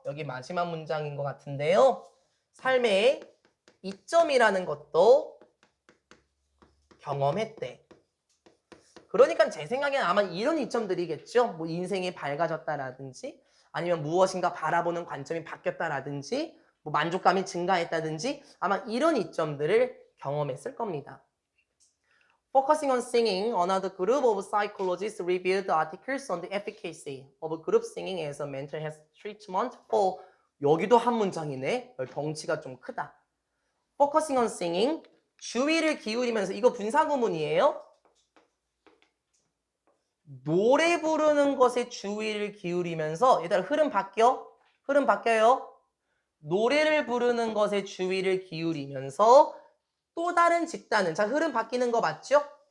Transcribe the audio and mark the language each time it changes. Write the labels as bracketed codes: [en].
[ko] 여기 마지막 문장인 것 같은데요. 삶의 이점이라는 것도 경험했대. 그러니까 제 생각에는 아마 이런 이점들이겠죠. 뭐 인생이 밝아졌다라든지 아니면 무엇인가 바라보는 관점이 바뀌었다라든지 뭐 만족감이 증가했다든지 아마 이런 이점들을 경험했을 겁니다. [en] Focusing on singing, another group of psychologists reviewed articles on the efficacy of group singing as a mental health treatment for, [ko] 여기도 한 문장이네. 덩치가 좀 크다. [en] Focusing on singing, [ko] 주의를 기울이면서, 이거 분사구문이에요. 노래 부르는 것에 주의를 기울이면서, 얘들아 흐름 바뀌어요. 노래를 부르는 것에 주의를 기울이면서 또 다른 집단은, 자 흐름 바뀌는 거 맞죠?